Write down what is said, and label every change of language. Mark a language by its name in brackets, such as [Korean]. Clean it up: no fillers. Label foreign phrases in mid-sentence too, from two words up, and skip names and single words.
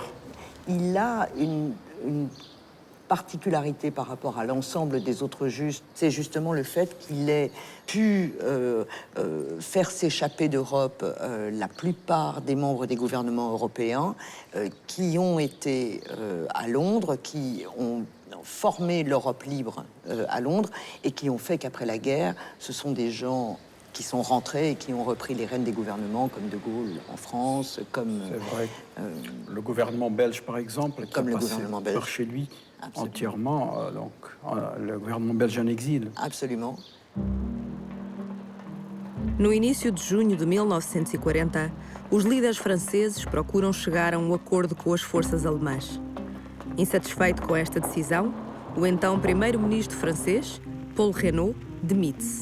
[French] Il a une particularité par rapport à l'ensemble des autres juges, c'est justement le fait qu'il ait pu faire s'échapper d'Europe la plupart des membres des gouvernements européens qui ont été à Londres, qui ont formé l'Europe libre à Londres et qui ont fait qu'après la guerre, ce sont des gens qui sont rentrés et qui ont repris les rênes des gouvernements, comme De Gaulle en France, comme... C'est vrai. Le gouvernement belge, par exemple, qui comme a le passé gouvernement belge. par chez lui. Absolument. Entièrement, le gouvernement belge en exil. Absolument. [Portuguese] No início de junho de 1940, os líderes franceses procuram chegar a um acordo com as forças alemãs. Insatisfeito com esta decisão, o então primeiro-ministro francês, Paul Reynaud, demite-se.